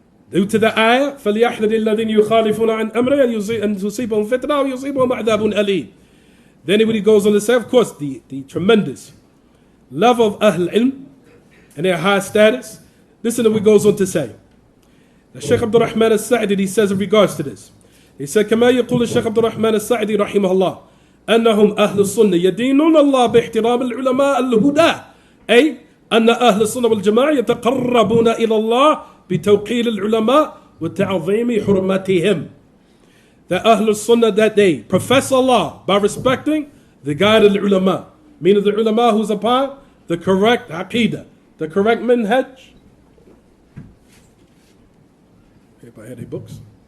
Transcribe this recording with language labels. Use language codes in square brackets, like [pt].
[en] Due to the ayah, [ar] فَلْيَحْذَرِ الَّذِينَ يُخَالِفُونَ عَنْ أَمْرِهِ أَنْ تُصِيبَهُمْ فِتْنَةٌ أَوْ يُصِيبَهُمْ عَذَابٌ أَلِيمٌ. [en] Then when he goes on to say, of course, the tremendous level of Ahl Ilm and their high status. Listen to what he goes on to say. The Shaykh Abdur-Rahman al-Sa'idi, he says in regards to this. He said, [ar] كما يقول الشيخ عبد الرحمن السعدي رحمه الله أنهم أهل السنة يدينون الله باحترام العلماء الهدى، أي أن أهل السنة والجماعة يتقربون إلى الله بتوقير العلماء وتعظيم حرمتهم. [en] The Ahl Sunnah, that they profess Allah by respecting the guided ulama, meaning the ulama who's upon the correct aqidah, the correct minhaj. If I had any books.